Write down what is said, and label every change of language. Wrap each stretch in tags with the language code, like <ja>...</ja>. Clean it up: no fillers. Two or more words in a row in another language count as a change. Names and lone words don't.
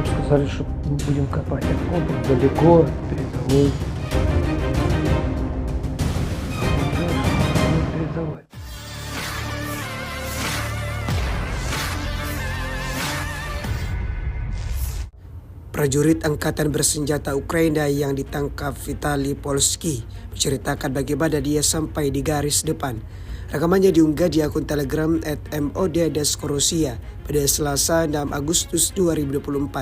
<ru>сказали, что мы будем копать окопы далеко от передовой. Передовой.</ru> <id>Prajurit Angkatan Bersenjata Ukraina yang ditangkap Vitali Polski menceritakan bagaimana dia sampai di garis depan. Rekamannya diunggah di akun Telegram @mod_Rusia pada Selasa 6 Agustus 2024.</id>